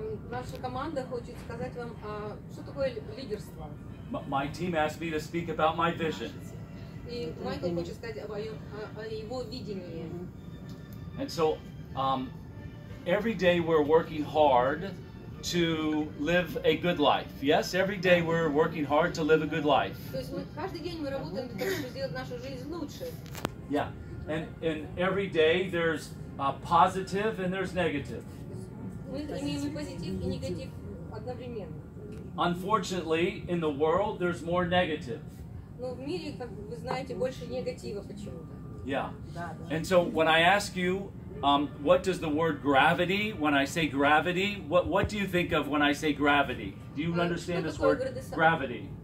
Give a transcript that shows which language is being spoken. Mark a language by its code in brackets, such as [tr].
[ru] Наша команда хочет сказать вам, что такое лидерство. [en] My team asked me to speak about my vision. [ru] И Майкл хочет сказать о его видении. [en] And so, every day we're working hard to live a good life. Yes, every day we're working hard to live a good life. [ru] То есть каждый день мы работаем для того, чтобы сделать нашу жизнь лучше. [en] Yeah, and every day there's positive and there's negative. [ru] Мы имеем и позитив, и негатив одновременно. [en] Unfortunately, in the world, there's more negative. [ru] Но в мире, как вы знаете, больше негатива почему-то. [en] Yeah. And so when I ask you, what does the word gravity, when I say gravity, what do you think of when I say gravity? Do you understand this word gravity?